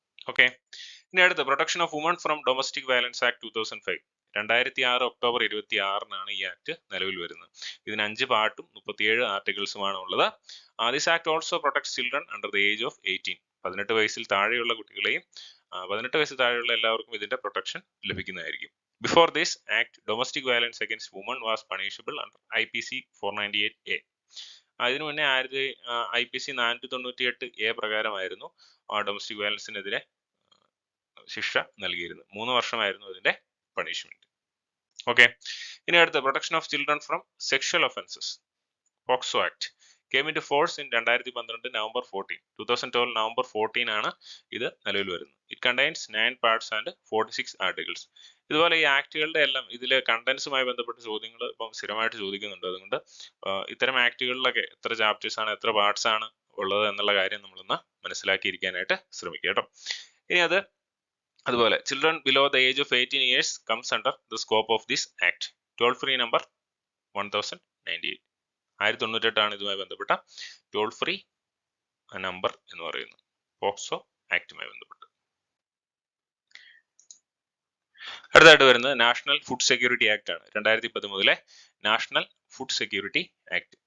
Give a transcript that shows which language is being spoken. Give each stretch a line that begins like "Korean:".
Malayalam: Okay, ഇനി അടുത്ത protection of woman from domestic violence act 2005. 2006 October 26 ഈ ആക്ട് നിലവിൽ വരുന്നത്. ഇതിന് 5 പാർട്ടും 37 ആർട്ടിക്കിൾസുമാണ് ഉള്ളത്.
English: This act also protects children under the age of 18.
Malayalam: 18 വയസ്സിൽ താഴെയുള്ള കുട്ടികളെയും 18 വയസ്സിൽ താഴെയുള്ള എല്ലാവർക്കും ഇതിന്റെ പ്രൊട്ടക്ഷൻ ലഭിക്കുന്നതായിരിക്കും.
English: Before this act, domestic violence against women was punishable under IPC 498A.
Malayalam: അതിനു മുന്നേ IPC 498A പ്രകാരമായിരുന്നു ഡൊമസ്റ്റിക് വയലൻസിനെതിരെ ശിക്ഷ നൽകിയിരുന്നത്. 3 വർഷമായിരുന്നു അതിന്റെ പണിഷ്മെന്റ്. ഓക്കെ, ഇനി അടുത്ത protection of children from sexual offences.
English: POCSO act came into force in 2012 November 14.
Malayalam: 2012 November 14 ആണ് ഇത് നിലവിൽ വരുന്നത്.
English: It contains 9 parts and 46 articles.
Malayalam: ഇതുപോലെ ഈ ആക്ടുകളുടെ എല്ലാം ഇതിലെ കണ്ടന്റ്സുമായി ബന്ധപ്പെട്ട ചോദ്യങ്ങൾ ഇപ്പം സ്ഥിരമായിട്ട് ചോദിക്കുന്നുണ്ട്. അതുകൊണ്ട് ഇത്തരം ആക്ടുകളിലൊക്കെ എത്ര ചാപ്റ്റേഴ്സ് ആണ് എത്ര പാർട്സ് ആണ് ഉള്ളത് എന്നുള്ള കാര്യം നമ്മളൊന്ന് മനസ്സിലാക്കിയിരിക്കാനായിട്ട് ശ്രമിക്കുക കേട്ടോ. ഇനി അതുപോലെ
English: Children below the age of 18 years comes under the scope of this act. Toll free number 1098.
Malayalam: 1098 ആണ് ഇതുമായി ബന്ധപ്പെട്ട ടോൾ ഫ്രീ നമ്പർ എന്ന് പറയുന്നത് പോക്സോ ആക്ടുമായി ബന്ധപ്പെട്ട്. അടുത്തായിട്ട് വരുന്നത് നാഷണൽ ഫുഡ് സെക്യൂരിറ്റി ആക്ട് ആണ്. 2013 നാഷണൽ ഫുഡ് സെക്യൂരിറ്റി ആക്ട്.